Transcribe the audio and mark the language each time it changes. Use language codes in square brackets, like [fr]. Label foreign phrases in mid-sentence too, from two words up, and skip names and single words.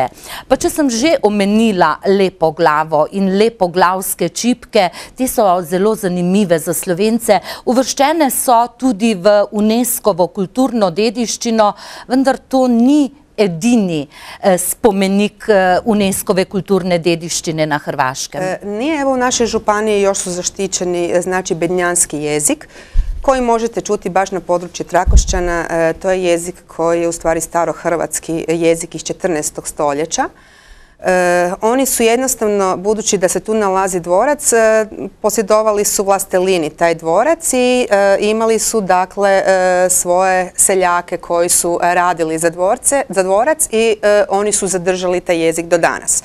[sl] Pa če sem že omenila Lepoglavo in lepoglavske čipke, te so zelo zanimive za Slovence. Uvrščene so tudi v UNESCO-vo kulturno dediščino, vendar to ni edini spomenik UNESCO-ve kulturne dediščine na Hrvaškem. [hr] Nije, evo u našoj županiji još su zaštićeni znači bednjanski jezik koji možete čuti baš na području Trakošćana. To je jezik koji je u stvari starohrvatski jezik iz 14. stoljeća. Oni su jednostavno, budući da se tu nalazi dvorac, posjedovali su vlastelini taj dvorac i imali su dakle svoje seljake koji su radili za dvorac i oni su zadržali taj jezik do danas.